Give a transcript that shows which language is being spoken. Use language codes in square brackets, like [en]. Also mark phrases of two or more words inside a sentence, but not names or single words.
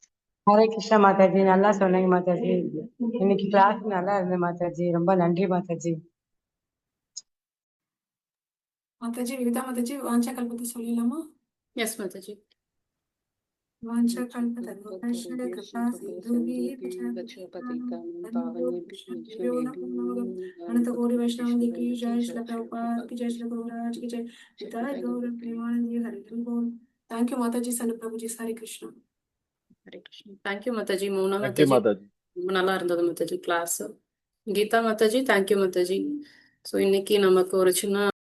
[ta] ஹரே கிருஷ்ணா மாதாஜி, நல்லா சொன்னீங்க மாதாஜி. இன்னைக்கு கிளாஸ் நல்லா இருந்தது மாதாஜி, ரொம்ப நன்றி மாதாஜி. மாதாஜி, விவிதா மாதாஜி, வாஞ்சா கல்பத்தை சொல்லிடலாமா? எஸ் மாதாஜி. வாஞ்சா கல்பத்தை கிருபா சிந்துபி [hi] अनंत गौरी वैष्णव की जय, श्री प्रभुपाद की जय, श्री गुरु महाराज की जय, जय गौर प्रेमानंद हरि बोल. [en] thank you [hi] माताजी. सन प्रभु जी. हरे कृष्णा. [ta] ஹரே கிருஷ்ணா. தேங்க்யூ மாதாஜி. மோனா தேங்க்யூ மாதாஜி, மாதாஜி. ரொம்ப நல்லா இருந்தது மாதாஜி கிளாஸ். கீதா மாதாஜி, தேங்க்யூ மாதாஜி. ஸோ இன்னைக்கு நமக்கு ஒரு சின்ன